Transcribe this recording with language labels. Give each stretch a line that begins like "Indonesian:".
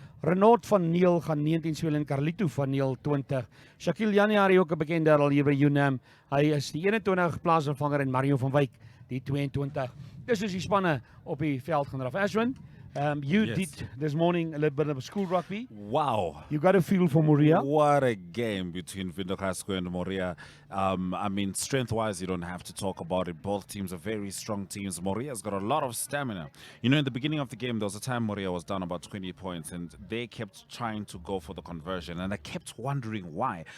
Afrikaans: Renaud van Neel gaan 19 speel en Carlito van Neel 20. Shaquille January ook 'n bekende al hier by Unam. Hy is die 21 plaasvervanger en Mario van Wyk die 22. Dis is die spanne op die veld gaan draf.
English: Ashwin, you did this morning a little bit of school rugby. Wow. You got a feel for Moria. What a game between Windhoek High School and Moria. I mean, strength-wise, you don't have to talk about it. Both teams are very strong teams. Moria's got a lot of stamina. You know, in the beginning of the game, there was a time Moria was down about 20 points, and they kept trying to go for the conversion, and I kept wondering why.